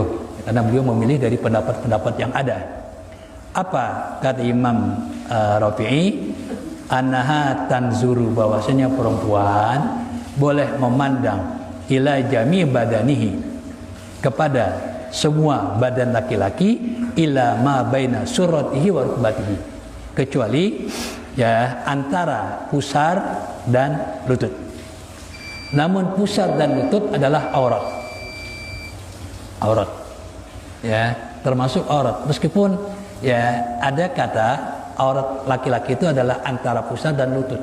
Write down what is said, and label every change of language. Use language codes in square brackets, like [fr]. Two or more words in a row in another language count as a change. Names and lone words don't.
[id] Karena beliau memilih dari pendapat-pendapat yang ada. Apa kata Imam Rafi'i? [ar] أنها تنظر, [id] bahwasanya perempuan boleh memandang [ar] إلى جميع بدنه, [id] kepada semua badan laki-laki, [ar] إلى ما بين سرته وركبته, [id] kecuali ya antara pusar dan lutut. Namun pusar dan lutut adalah aurat. Aurat. Ya, termasuk aurat. Meskipun ya ada kata aurat laki-laki itu adalah antara pusar dan lutut.